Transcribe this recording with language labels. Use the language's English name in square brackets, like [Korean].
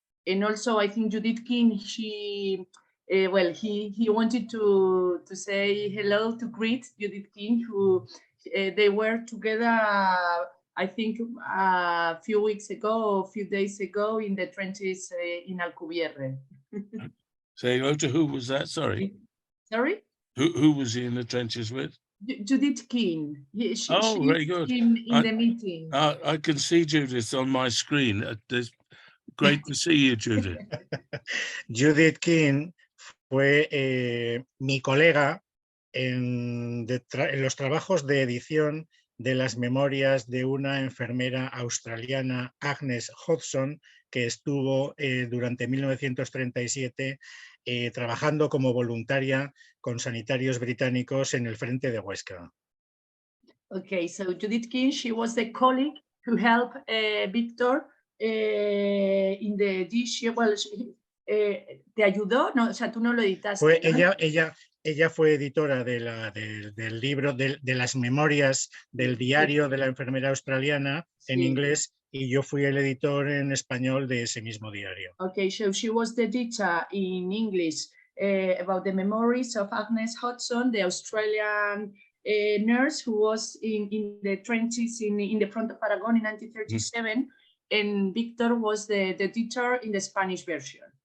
[English] And also, I think Judith King, she, well, he wanted to say hello, to greet Judith King, who they were together, I think a few weeks ago, a few days ago, in the trenches in Alcubierre. Say hello to who was that? Sorry. Sorry? Who was he in the trenches with? Judith King. Oh, very good. In the meeting. I can see Judith on my screen. Great to see you, Judith. [Spanish] Judith King fue mi colega en los trabajos de edición de las memorias de una enfermera australiana, Agnes Hodgson, que estuvo durante 1937 trabajando como voluntaria con sanitarios británicos en el frente de Huesca. [English] Okay, so Judith King, she was the colleague who helped Victor in the edition. Well, [Spanish] ¿te ayudó? No, o sea, tú no lo editaste. Fue, ¿no? ella fue editora del libro, de las memorias del diario de la enfermera australiana en inglés, y yo fui el editor en español de ese mismo diario. [English] Okay, so she was the editor in English about the memories of Agnes Hodgson, the Australian nurse who was in the trenches in the front of Aragon in 1937, and Victor was the editor in the Spanish version.